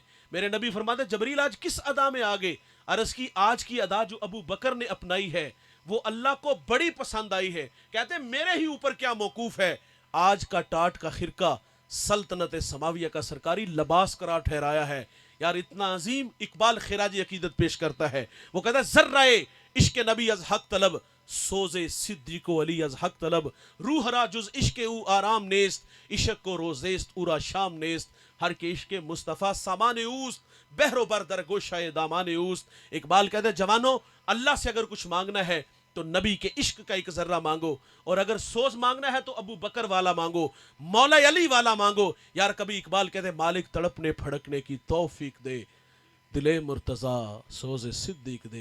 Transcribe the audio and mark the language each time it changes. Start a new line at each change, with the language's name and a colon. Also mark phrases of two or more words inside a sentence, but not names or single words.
Urdu: میرے نبی فرماتے جبریل آج کس ادا میں آگے؟ عرض کی آج کی ادا جو ابو بکر نے اپنائی ہے وہ اللہ کو بڑی پسند آئی ہے. کہتے ہیں میرے ہی اوپر کیا موقوف ہے, آج کا ٹاٹ کا خرقہ سلطنت سماویہ کا سرکاری لباس قرار ٹھہرایا ہے. یار اتنا عظیم اقبال خراج عقیدت پیش کرتا ہے, وہ کہتا ہے
Persian: ذرائے عشق نبی از حق طلب سوز صدیق و علی از حق طلب روح را جز عشق او آرام نیست عشق کو روزیست او را شام نیست ہر کے عشق مصطفیٰ سامان اوست بحر و بر در گوشہ دامان اوست.
Urdu: اقبال کہتے ہیں جوانوں اللہ سے اگر کچھ مانگنا ہے تو نبی کے عشق کا ایک ذرہ مانگو, اور اگر سوز مانگنا ہے تو ابو بکر والا مانگو, مولا علی والا مانگو. یار کبھی اقبال کہتے ہیں مالک تڑپنے پھڑکنے کی توفیق دے دل مرتضیٰ سوز صدیق دے.